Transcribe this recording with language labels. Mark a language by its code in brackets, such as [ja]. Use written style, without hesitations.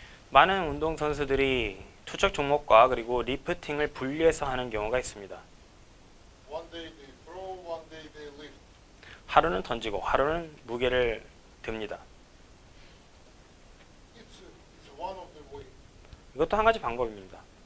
[ko] 많은 운동 선수들이 투척 종목과 그리고 리프팅을 분리해서 하는 경우가 있습니다. [en] One day they throw, one day they lift. [ko] 하루는 던지고 하루는 무게를 듭니다. [en] It's one of the ways. [ko] 이것도 한 가지 방법입니다.